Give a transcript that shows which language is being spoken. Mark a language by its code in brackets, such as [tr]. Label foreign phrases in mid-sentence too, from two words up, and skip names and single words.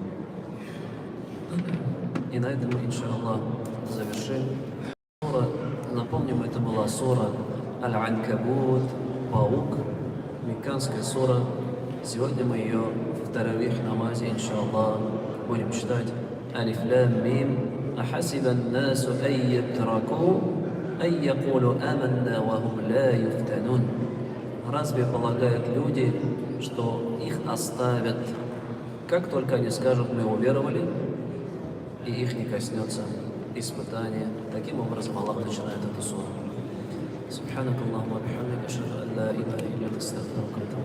[ru] И на этом мы, иншаллах, завершим. Напомним, это была сура Аль-Анкабут, Паук, мекканская сура. Сегодня мы ее в таравих намазе, иншаллах, будем читать. [ar] الم أحسب الناس أن يتركوا أن يقولوا آمنا وهم لا يفتنون. [ru] Разве полагают люди, что их оставят, как только они скажут: мы уверовали, и их не коснется испытание? Таким образом Аллах начинает эту суру. [ar] سبحانك اللهم وبحمدك أشهد أن لا إله إلا أنت أستغفرك